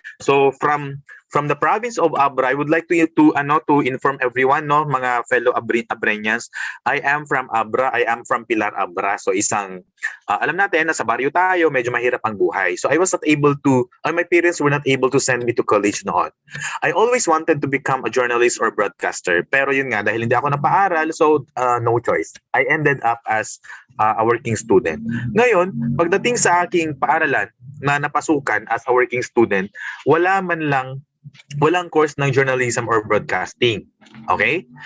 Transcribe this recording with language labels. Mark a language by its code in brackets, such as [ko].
[en] So from the province of Abra, I would like to inform everyone, no, mga fellow Abreñans, I am from Abra, I am from Pilar Abra. [tl] So alam natin na sa baryo tayo, medyo mahirap ang buhay. [en] So I was not able to, my parents were not able to send me to college noon. I always wanted to become a journalist or broadcaster, [tl] pero yun nga, dahil hindi ako napaaral, [en] so no choice. I ended up as a working student. [tl] Ngayon, pagdating sa aking paaralan na napasukan [en] as a working student, [tl] walang course ng journalism or broadcasting. Okay?